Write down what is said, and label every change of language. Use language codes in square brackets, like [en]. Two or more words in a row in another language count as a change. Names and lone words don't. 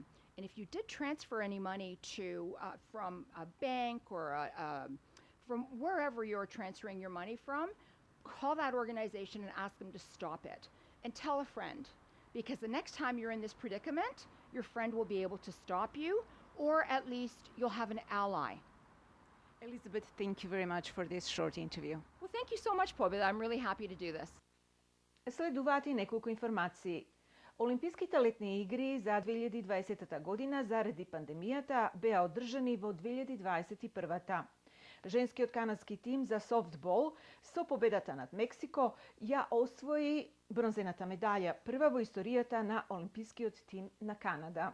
[en] And if you did transfer any money to from a bank or from wherever you're transferring your money from, call that organization and ask them to stop it. And tell a friend, because the next time you're in this predicament, your friend will be able to stop you, or at least you'll have an ally. Elizabeth, thank you very much for this short interview. Well, thank you so much, Pobeda. I'm really happy to do this. [mk] Следуваат и неколку информации. Олимписките летни игри за 2020 година заради пандемијата беа одржани во 2021. Женскиот канадски тим за софтбол со победата над Мексико ја освои бронзената медаља, прва во историјата на олимпискиот тим на Канада.